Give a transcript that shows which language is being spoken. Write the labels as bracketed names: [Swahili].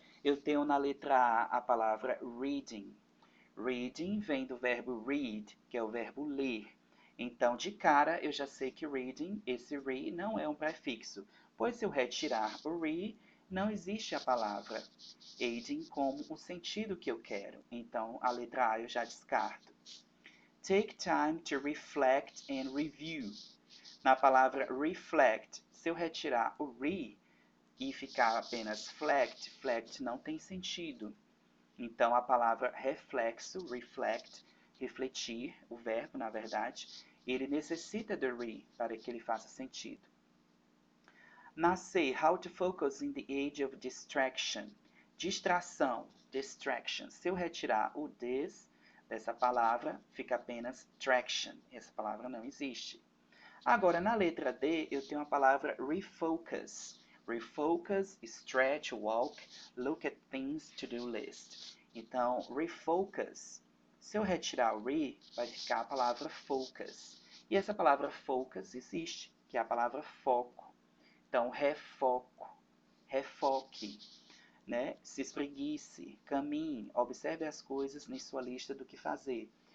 [Portuguese] Eu tenho na letra A a palavra reading. Reading vem do verbo read, que é o verbo ler. Então, de cara, eu já sei que reading, esse re, não é um prefixo, pois se eu retirar o re, não existe a palavra aiding como o sentido que eu quero. Então, a letra A eu já descarto. [English] Take time to reflect and review. [Portuguese] Na palavra reflect, se eu retirar o re e ficar apenas flect não tem sentido. Então, a palavra reflexo, reflect, refletir, o verbo, na verdade, ele necessita do re para que ele faça sentido. Na C, [English] how to focus in the age of distraction. [Portuguese] Distração, distraction. Se eu retirar o this dessa palavra, fica apenas traction. Essa palavra não existe. Agora, na letra D, eu tenho a palavra refocus. [English] Refocus, stretch, walk, look at things, to-do list. [Portuguese] Então, refocus. Se eu retirar o re, vai ficar a palavra focus. E essa palavra focus existe, que é a palavra foco. Então, refoco, refoque, né? Se espreguice, caminhe, observe as coisas em sua lista do que fazer.